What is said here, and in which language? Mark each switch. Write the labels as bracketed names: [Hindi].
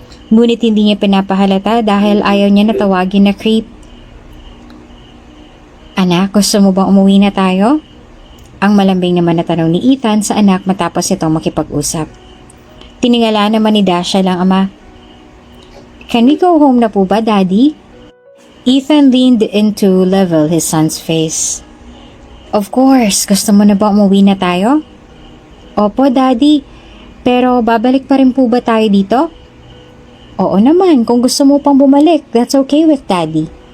[Filipino] Ngunit hindi niya pinapahalata dahil ayaw niya natawagin na creep. Anak, gusto mo bang umuwi na tayo? Ang malambing naman na tanong ni Ethan sa anak matapos itong makipag-usap. Tiningala naman ni Dashiell ang ama. [English] Can we go home [Filipino] na po ba, [English] Daddy? Ethan leaned in to level his son's face. Of course, [Filipino] gusto mo na ba umuwi na tayo? Opo, Daddy. Pero babalik pa rin po ba tayo dito? Oo naman, kung gusto mo pang bumalik, [English] that's okay with Daddy.